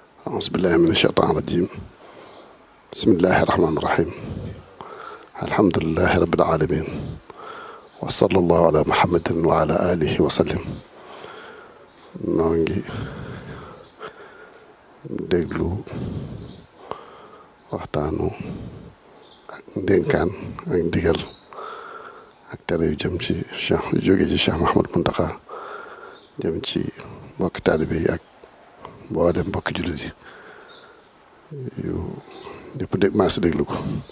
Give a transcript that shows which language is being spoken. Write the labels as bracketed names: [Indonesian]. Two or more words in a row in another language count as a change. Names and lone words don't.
[Arabic] أعوذ بالله من الشيطان الرجيم بسم الله الرحمن الرحيم الحمد لله رب العالمين وصلى الله على محمد وعلى آله وسلم [Wolof] noo ngi déglu waxtaanu ak ndénkaan ak ndigal ak tere yu jëm ci Cheikh yu jóge ci Cheikh Mouhamadou Mountakha jëm ci mbokki taalibe yi ak mboolem mbokki jullit yi yu ñëpp dégg maa si déglu ko.